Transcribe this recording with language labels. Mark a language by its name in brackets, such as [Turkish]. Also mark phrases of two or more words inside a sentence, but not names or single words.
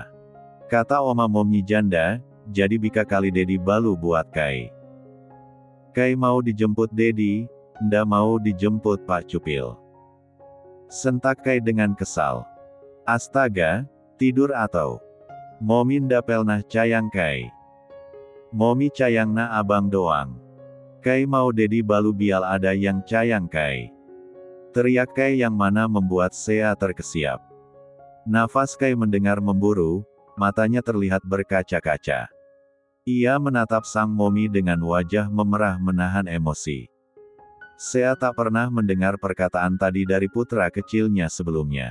[Indonesian] "Kata Oma Mommy janda, jadi bika kali Dedi Balu buat Kai. Kai mau dijemput Dedi, ndak mau dijemput Pak Cupil," sentak Kai dengan kesal. "Astaga, tidur atau Mommy ndak pelnah cayang Kai. Mommy cayangna abang doang. Kai mau Dedi Balu bial ada yang cayang Kai," teriak Kai yang mana membuat Sea terkesiap. Nafas Kai mendengar memburu, matanya terlihat berkaca-kaca. Ia menatap sang Mommy dengan wajah memerah menahan emosi. Sea tak pernah mendengar perkataan tadi dari putra kecilnya sebelumnya.